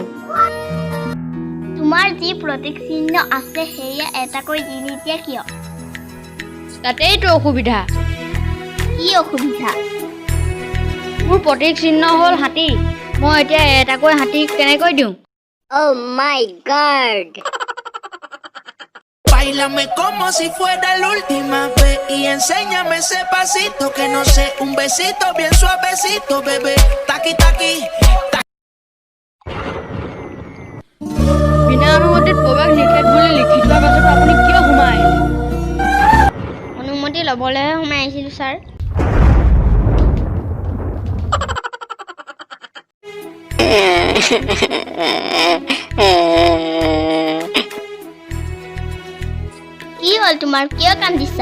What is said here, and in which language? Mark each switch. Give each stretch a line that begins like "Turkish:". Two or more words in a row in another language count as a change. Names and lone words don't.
Assamese: তোমাৰ যি প্ৰতীক চিহ্ন আছে সেয়া এটাকৈ দি নিদিয়া কিয়? তাতেইতো অসুবিধা। কি অসুবিধা? মোৰ প্ৰতীক চিহ্ন হ'ল হাতী। মই এতিয়া এটাকৈ হাতী কেনেকৈ দিওঁ?
English: Oh my god!
Spanish: Báilame como si fuera la última vez y enséñame ese pasito que no sé, un besito bien suavecito, bebé. Taqui taqui.
Assamese: বিনা অনুমতিত প্ৰৱেশ নিষেধ বুলি লিখি থোৱাৰ পাছতো আপুনি কিয় সোমাই আহিলে? অনুমতি ল'বলৈহে সোমাই আহিছিলোঁ ছাৰ। কি হ'ল তোমাৰ, কিয় কান্দিছা?